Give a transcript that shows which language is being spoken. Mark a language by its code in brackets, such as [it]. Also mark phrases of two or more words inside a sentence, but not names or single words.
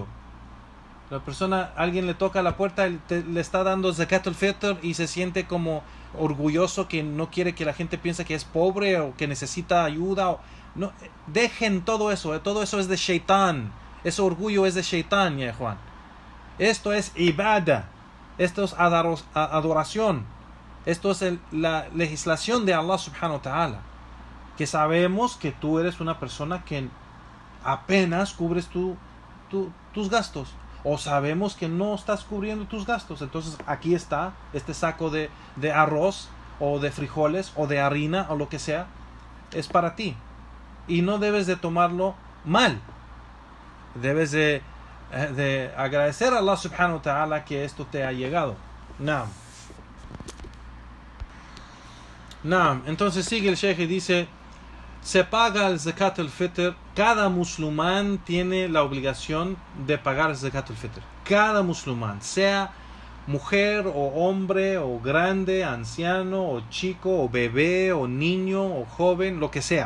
[es] La persona, alguien le toca la puerta, le está dando [ar] زكاة الفطر [es] y se siente como orgulloso, que no quiere que la gente piense que es pobre o que necesita ayuda. No, dejen todo eso es de shaitán. Ese orgullo es de shaitán, Juan. Esto es ibada. Esto es adoración. Esto es la legislación de [ar] الله سبحانه وتعالى. [es] Que sabemos que tú eres una persona que apenas cubres tus gastos. O sabemos que no estás cubriendo tus gastos. Entonces aquí está este saco de arroz o de frijoles o de harina o lo que sea. es para ti. Y no debes de tomarlo mal. Debes de agradecer a [ar] الله سبحانه وتعالى [es] que esto te ha llegado. Naam. Entonces sigue el Sheikh y dice, se paga el [ar] زكاة الفطر. [es] Cada musulmán tiene la obligación de pagar el [ar] زكاة الفطر. [es] Cada musulmán, sea mujer o hombre o grande, anciano o chico o bebé o niño o joven, lo que sea.